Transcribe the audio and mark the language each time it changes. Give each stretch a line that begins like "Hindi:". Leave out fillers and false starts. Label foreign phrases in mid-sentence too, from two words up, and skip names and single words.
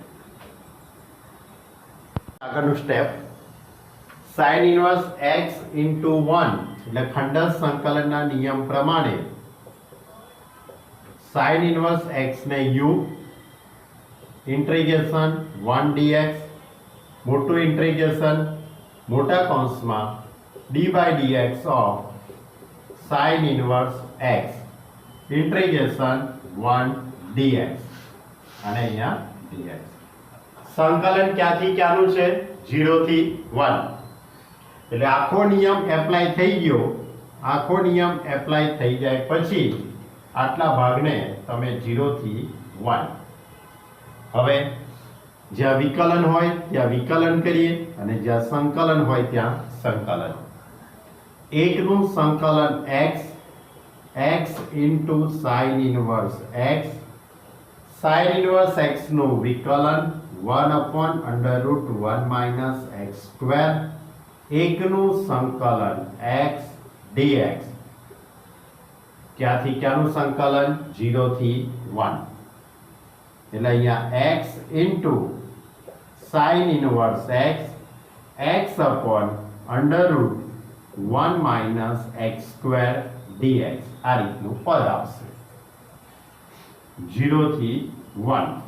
Gujarati: આગળનું સ્ટેપ
English: sin inverse x into 1
Gujarati: એટલે ખંડસ્થ સંકલનના નિયમ પ્રમાણે
English: sin inverse x
Gujarati: ને u ઇન્ટિગ્રેશન 1 dx મોટું ઇન્ટિગ્રેશન મોટા કૌંસમાં
English: d by dx of sin inverse x
Gujarati: ઇન્ટિગ્રેશન 1 dx અને અહીંયા dx. સંકલન ક્યાંથી ક્યાંનું છે 0 થી 1 એટલે આખો નિયમ એપ્લાય થઈ ગયો. આખો નિયમ એપ્લાય થઈ જાય પછી આટલા ભાગને તમે 0 થી 1. હવે જ્યાં વિકલન હોય ત્યાં વિકલન કરીએ અને જ્યાં સંકલન હોય ત્યાં સંકલન. એકનું સંકલન
English: x into sin inverse x
Gujarati: sin inverse x નું વિકલન
English: 1/√1 minus x square.
Gujarati: એકનું સંકલન x dx. ક્યાંથી ક્યાંનું સંકલન 0 થી 1 એટલે અહીંયા
English: x into sin inverse x √1 minus x square dx
Gujarati: આ રીતનું પદ આવશે 0 થી 1.